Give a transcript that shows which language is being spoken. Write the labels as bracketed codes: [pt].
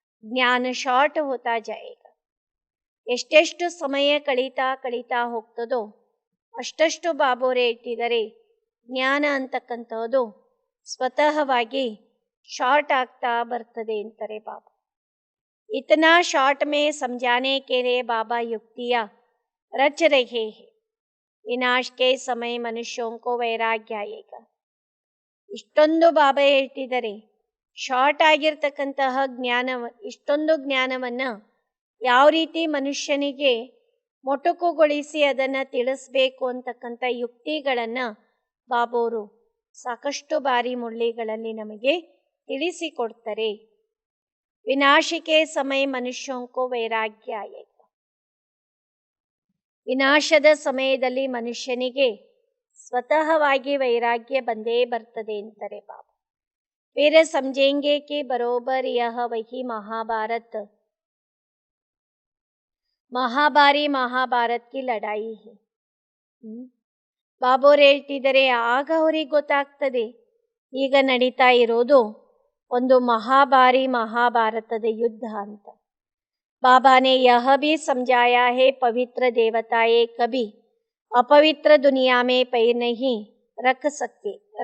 [hi] ಜ್ಞಾನ ಶಾರ್ಟ್ ಹೋತಾ ಜಾಯೇಗಾ. [kn] ಎಷ್ಟೆಷ್ಟು ಸಮಯ ಕಳೀತಾ ಕಳೀತಾ ಹೋಗ್ತದೋ ಅಷ್ಟಷ್ಟು ಬಾಬೋರೆ ಇಟ್ಟಿದ್ದಾರೆ ಜ್ಞಾನ ಅಂತಕ್ಕಂಥದ್ದು ಸ್ವತಃವಾಗಿ ಶಾರ್ಟ್ ಆಗ್ತಾ ಬರ್ತದೆ ಅಂತಾರೆ ಬಾಬಾ. [hi] इतना शॉर्ट में समझाने के लिए बाबा युक्तियाँ रच रहे हैं. विनाश के समय मनुष्यों को वैराग्य आएगा. [kn] ಇಷ್ಟೊಂದು ಬಾಬಾ ಹೇಳ್ತಿದ್ದಾರೆ, ಶಾರ್ಟ್ ಆಗಿರ್ತಕ್ಕಂತಹ ಇಷ್ಟೊಂದು ಜ್ಞಾನವನ್ನು ಯಾವ ರೀತಿ ಮನುಷ್ಯನಿಗೆ ಮೊಟಕುಗೊಳಿಸಿ ಅದನ್ನು ತಿಳಿಸ್ಬೇಕು ಅಂತಕ್ಕಂಥ ಯುಕ್ತಿಗಳನ್ನು ಬಾಬೋರು ಸಾಕಷ್ಟು ಬಾರಿ ಮುರಳಿಗಳಲ್ಲಿ ನಮಗೆ ತಿಳಿಸಿಕೊಡ್ತಾರೆ. [hi] विनाश के समय मनुष्यों को वैराग्य आएगा. [kn] ವಿನಾಶದ ಸಮಯದಲ್ಲಿ ಮನುಷ್ಯನಿಗೆ ಸ್ವತಃವಾಗಿ ವೈರಾಗ್ಯ ಬಂದೇ ಬರ್ತದೆ ಅಂತಾರೆ ಬಾಬಾ. [hi] फिर समझेंगे कि बरोबर यह वही महाभारत की लड़ाई है. [kn] ಬಾಬೋರು ಹೇಳ್ತಿದ್ದಾರೆ, ಆಗ ಅವರಿಗೆ ಗೊತ್ತಾಗ್ತದೆ ಈಗ ನಡೀತಾ ಇರೋದು ಒಂದು ಮಹಾಭಾರತದ ಯುದ್ಧ ಅಂತ. [hi] बाबा ने यह भी समझाया है, पवित्र देवताएं कभी अपवित्र दुनिया में पैर नहीं रख सकते.